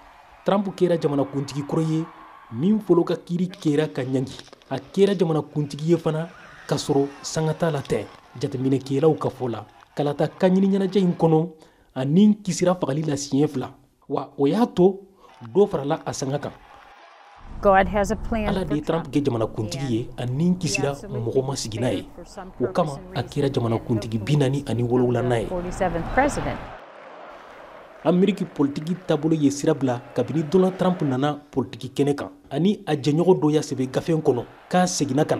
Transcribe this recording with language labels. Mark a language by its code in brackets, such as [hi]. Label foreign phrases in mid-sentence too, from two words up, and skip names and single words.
[bm] Trump kɛra jamanakuntigi kɔrɔ ye min fɔlɔ ka kiiri kɛra ka ɲangi. A kɛra jamanakuntigi ye fana ka sɔrɔ sanga t'a la tɛ jateminɛkɛlaw ka fɔ la. Kalata ka ɲini ɲɛnajɛ in kɔnɔ a nin kisira fagali la siɲɛ 2 wa o y'a to dɔ farala a sanga kan. [en] God has a plan [bm] Ala [en] for [bm] de Trump kɛ jamanakuntigi ye a nin kisira mɔgɔ ma sigi n'a ye o kama a kɛra jamanakuntigi 47 n'a ye. [en] 47th president. [bm] Ameriki politiki taabolo ye sira bila kabini Donald Trump nana politiki kɛnɛ kan ani a jɛɲɔgɔn dɔ y'a sɛbɛn gafe kɔnɔ k'a seginna ka na.